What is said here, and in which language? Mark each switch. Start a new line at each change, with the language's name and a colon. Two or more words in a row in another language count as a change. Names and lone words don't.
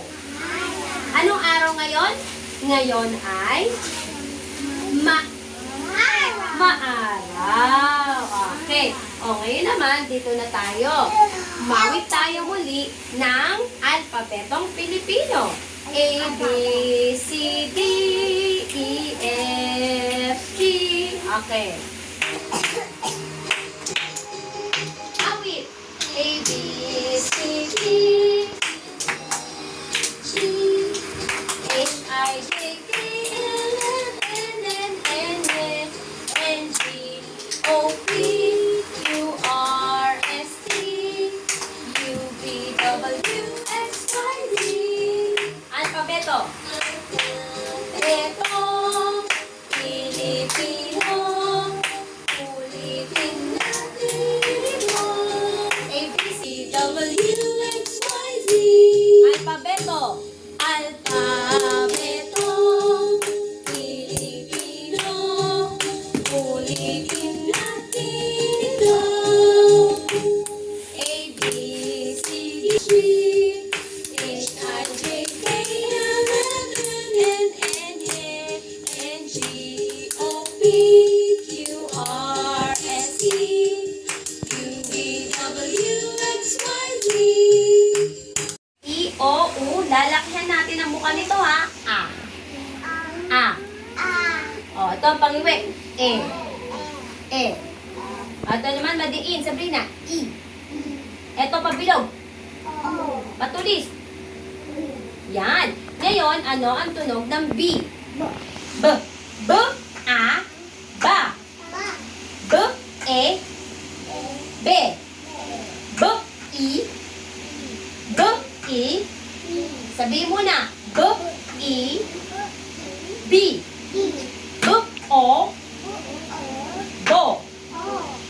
Filipino: Anong araw ngayon? Ngayon ay... Maaraw. Okay. O, ngayon naman, dito na tayo. Mawit tayo muli ng alpabetong Pilipino. A, B, C, D, E, F, G. Okay. Awit. A, B, C, D, G, H, I, J, K, L, M, N, N, N, G, O, P, Q, R, S, T, U, V, W, X, Y, Z. Alpabeto. Alpabeto. Pilipino. Ulitin natin ito. A, B, C, W, X, Y, Z. Alpabeto. Alpabeto. Pilipino. Ulitin natin ito. A, B, C, D, H, I, J, K, L, M, N, N, N, G, O, P, Q, R, S, T, U, V, W, X, Y, Z. I, O, U. Lalakihan natin ang mukha nito, ha? A. A. O, ito ang pangiwi. E. E. Ito naman, madiin. Sabrina. I. Ito, pabilog. Patulis. Yan. Ngayon, ano ang tunog ng B? B. B. A. Ba. B. E. B. B. I. B. I. Sabihin mo na. B. I. B. B. O. Bo.